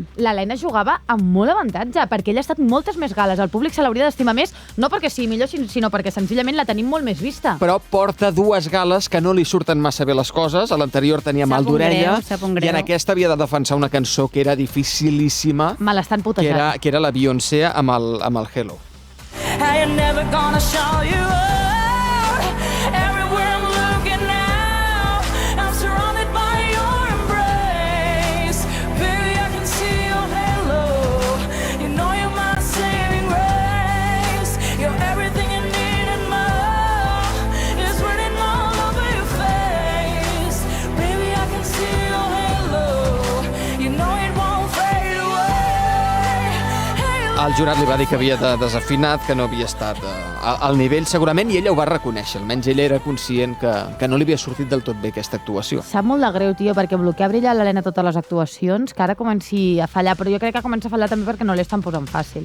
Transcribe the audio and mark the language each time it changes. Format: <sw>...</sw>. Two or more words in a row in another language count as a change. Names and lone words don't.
<ca>l'Helena jugava amb molt avantatge, perquè ella ha estat moltes més gales, el públic se l'hauria d'estimar més, no perquè sigui millor, sinó perquè senzillament la tenim molt més vista. Però porta 2 gales que no li surten massa bé les coses. A l'anterior tenia mal d'orella Sap un i greu. en aquesta havia de defensar una cançó que era dificilíssima, Me l'estan putejant. que era la Beyoncé amb el Hello.</ca> <en>I ain't never gonna show you out. Everywhere I'm looking now, I'm surrounded by your embrace. Baby, I can see your halo. You know you're my saving grace. You're everything you need and more. It's written all over your face. Baby, I can see your halo. You know it won't fade away. Halo.</en> <ca>El jurat li va dir que havia desafinat, que no havia estat al nivell segurament, i ella ho va reconèixer. Almenys ella era conscient que no li havia sortit del tot bé aquesta actuació. Sap molt de greu, tio, perquè bloquear brillar l'Helena totes les actuacions, que ara comenci a fallar, però jo crec que comença a fallar també perquè no li estan posant fàcil.</ca>